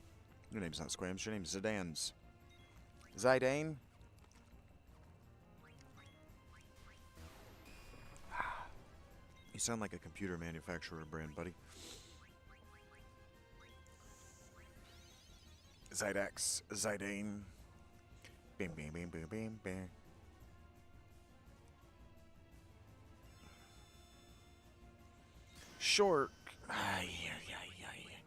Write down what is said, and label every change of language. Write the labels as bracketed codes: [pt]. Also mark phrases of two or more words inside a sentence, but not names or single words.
[en] Your name's not Squams, your name's Zidane's. Zidane? You sound like a computer manufacturer brand, buddy. Zydex, Zidane. Bam, bam, bam, bam, bam, bam. Short. Ay, ay, ay, ay.